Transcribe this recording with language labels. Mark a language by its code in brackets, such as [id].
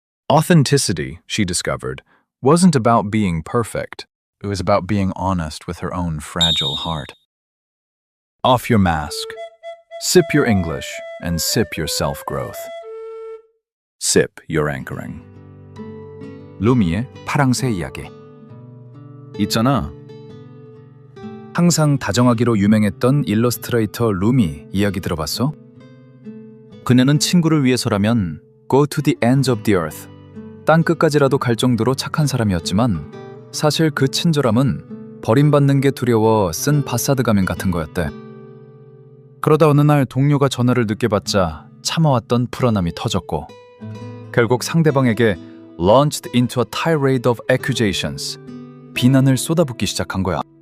[en] Authenticity, she discovered, wasn't about being perfect. It was about being honest with her own fragile heart. Off your mask. Sip your English and sip your self-growth. Sip your anchoring. [ko] 루미의 파랑새의 이야기. 있잖아. 항상 다정하기로 유명했던 일러스트레이터 루미 이야기 들어봤어? 그녀는 친구를 위해서라면 [en] Go to the ends of the earth. [ko] 땅끝까지라도 갈 정도로 착한 사람이었지만 사실 그 친절함은 버림받는 게 두려워 쓴 파사드 가면 같은 거였대. 그러다 어느 날 동료가 전화를 늦게 받자 참아왔던 불안함이 터졌고 결국 상대방에게 [en] launched into a tirade of accusations, [ko] 비난을 쏟아붓기 시작한 거야.